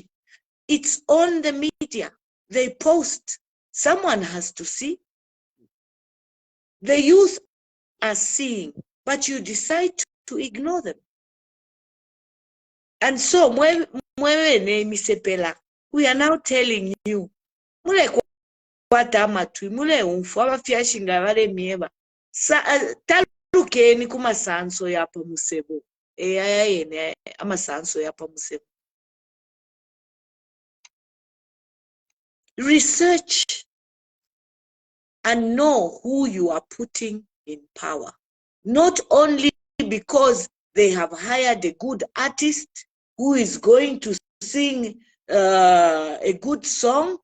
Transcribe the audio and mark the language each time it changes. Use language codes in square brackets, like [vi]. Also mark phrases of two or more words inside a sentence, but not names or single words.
[en] It's on the media. They post. Someone has to see. The youth are seeing, but you decide to ignore them. And so, we are now telling you, [bem] talukeni kumasanso yapa musebo. Amasanso yapa musebo. [en] Research and know who you are putting in power. Not only because they have hired a good artist who is going to sing a good song.